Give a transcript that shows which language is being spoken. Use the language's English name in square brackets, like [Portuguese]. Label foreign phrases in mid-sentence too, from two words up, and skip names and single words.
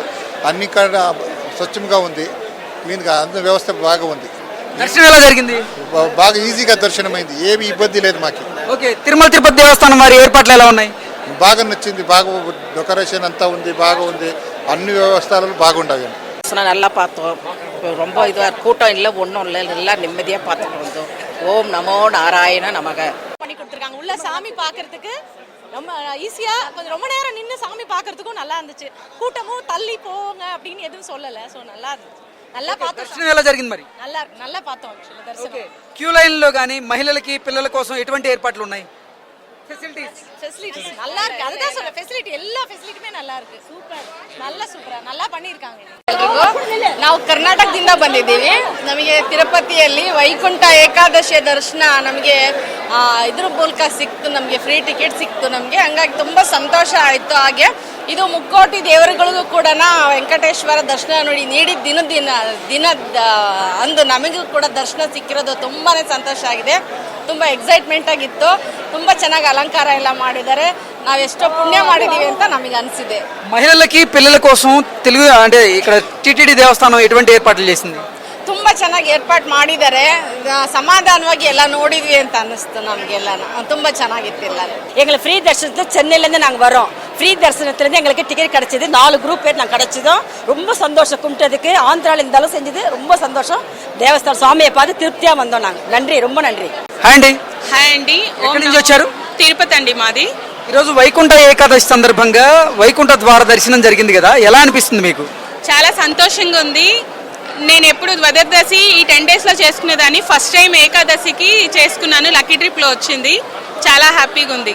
[Telugu] అన్ని కాడ స్వచ్ఛంగా ఉంది, క్లీన్గా, అందరి వ్యవస్థ బాగా ఉంది. దర్శనం ఎలా జరిగింది? బాగా ఈజీగా దర్శనమైంది, ఏమి ఇబ్బంది లేదు మాకు. ఓకే, తిరుమల తిరుపతి దేవస్థానం వారి ఏర్పాట్లు ఎలా ఉన్నాయి? బాగా నచ్చింది, బాగా డెకరేషన్ అంతా ఉంది, బాగా ఉంది, అన్ని వ్యవస్థలు బాగుండవు. [Tamil] நல்லா பார்த்தோம், ரொம்ப இதுவாக கூட்டம் இல்லை, ஒன்றும் இல்லை, நல்லா நிம்மதியாக பார்த்துட்டு வந்தோம். ஓம் நமோ நாராயண நமக. பண்ணி கொடுத்துருக்காங்க. உள்ள சாமி பார்க்கறதுக்கு ரொம்ப ஈஸியா, கொஞ்சம் ரொம்ப நேரம் நின்று சாமி பார்க்கறதுக்கும் நல்லா இருந்துச்சு. கூட்டமும் தள்ளி போங்க அப்படின்னு எதுவும் சொல்லலை, ஸோ நல்லா இருந்துச்சு. நல்லா பார்த்தோம். [Telugu] దర్శనం ఎలా జరిగింది మరి? [Tamil] நல்லா பார்த்தோம் దర్శనం. [Telugu] క్యూ లైన్ లో కానీ మహిళలకి, పిల్లల కోసం ఎటువంటి ఏర్పాట్లు ఉన్నాయి? [Tamil] ஃபெசிலிட்டிஸ் நல்லா இருக்கு, அதுதான் சொல்றேன். ஃபெசிலிட்டி, எல்லா ஃபெசிலிಟಿமே நல்லா இருக்கு, [English] super, super, [Tamil] நல்லா பண்ணிருக்காங்க. [Kannada] ನಾವು ಕರ್ನಾಟಕದಿಂದ ಬಂದಿದ್ದೀವಿ. ನಮಗೆ ತಿರುಪತಿಯಲ್ಲಿ ವೈಕುಂಠ ಏಕಾದಶಿಯ ದರ್ಶನ ನಮಗೆ ಇದ್ರ ಮೂಲಕ ಸಿಕ್ತು, ನಮಗೆ [English] free ticket [Kannada] ಸಿಕ್ತು ನಮಗೆ, ಹಂಗಾಗಿ ತುಂಬ ಸಂತೋಷ ಆಯಿತು. ಹಾಗೆ ಇದು ಮುಕ್ಕೋಟಿ ದೇವರುಗಳಿಗೂ ಕೂಡ ವೆಂಕಟೇಶ್ವರ ದರ್ಶನ ನೀಡಿದ ದಿನದ ಅಂದು ನಮಗೂ ಕೂಡ ದರ್ಶನ ಸಿಕ್ಕಿರೋದು ತುಂಬಾ ಸಂತೋಷ ಆಗಿದೆ. ತುಂಬ ಎಕ್ಸೈಟ್ಮೆಂಟ್ ಆಗಿತ್ತು, ತುಂಬ ಚೆನ್ನಾಗಿ ಅಲಂಕಾರ ಎಲ್ಲ ಮಾಡಿದ್ದಾರೆ. ನಾವೆಷ್ಟೋ ಪುಣ್ಯ ಮಾಡಿದೀವಿ ಅಂತ ನಮಗೆ ಅನಿಸಿದೆ. [Telugu] మహిళలకి, పిల్లల కోసం తెలుగు అంటే ఇక్కడ టిటిడి దేవస్థానం ఎటువంటి ఏర్పాట్లు చేసింది? ತುಂಬ ಚೆನ್ನಾಗಿ ಏರ್ಪಾಟ್ ಮಾಡಿದ್ದಾರೆ, சமாதானವಾಗಿ ಎಲ್ಲ ನೋಡಿದ್ವಿ ಅಂತ ಅನ್ನಿಸ್ತು ನಮಗೆಲ್ಲ, ತುಂಬ ಚೆನ್ನಾಗಿತ್ತು ಎಲ್ಲ. [Tamil] எங்களுக்கு ஃப்ரீ தரிசனத்தில் சென்னையிலேருந்து நாங்கள் வரோம். ஃப்ரீ தரிசனத்துலேருந்து எங்களுக்கு டிக்கெட் கிடச்சிது, 4 குரூப் பேர் நாங்கள் கிடச்சிதோம். ரொம்ப சந்தோஷம், கும்பிட்டதுக்கு ஆந்திராவில் இருந்தாலும் செஞ்சது ரொம்ப சந்தோஷம். தேவஸ்தான சுவாமியை பார்த்து திருப்தியாக வந்தோம் நாங்கள். நன்றி, ரொம்ப நன்றி. [Telugu] హాయ్ అండి. హాయ్ అండి. ఎక్కడి నుంచి వచ్చారు? తిరుపతి అండి మాది. ఈరోజు వైకుంఠ ఏకాదశి సందర్భంగా వైకుంఠ ద్వార దర్శనం జరిగింది కదా, ఎలా అనిపిస్తుంది మీకు? చాలా సంతోషంగా ఉంది. నేను ఎప్పుడు ద్వాదశి ఈ 10 డేస్లో చేసుకునేదాన్ని, [English] first time [Telugu] ఏకాదశికి చేసుకున్నాను, [English] lucky tripలో [Telugu] వచ్చింది, చాలా హ్యాపీగా ఉంది.